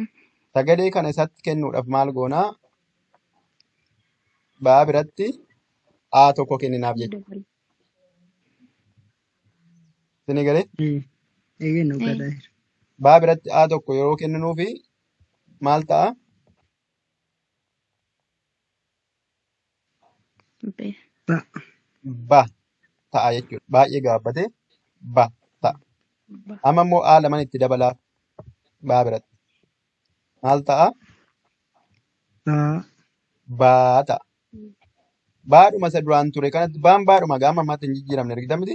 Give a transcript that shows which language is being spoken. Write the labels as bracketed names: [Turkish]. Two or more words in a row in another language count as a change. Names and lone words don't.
[Oromo] Sagalee kana isatti kennuudhaaf maal goonaa? Baa biratti A tokko kenninaaf jechuudha. dabal. Isin galee Eeyyeen Eh, hoggaadhaa jira. baa biratti A tokko yeroo kenninuufi maal ta'a? be. Ba. Ba ta'a jechuudha. Baay'ee gaabbatee ba ta'a. Ba. Amma immoo A laman itti dabalaaf baa biratti maal ta'a? Baa. Baa ta'a. Baadhuma isa duraan ture kanatti baan baadhuma gaafa ammaatti hin jijjiiramne argita miti?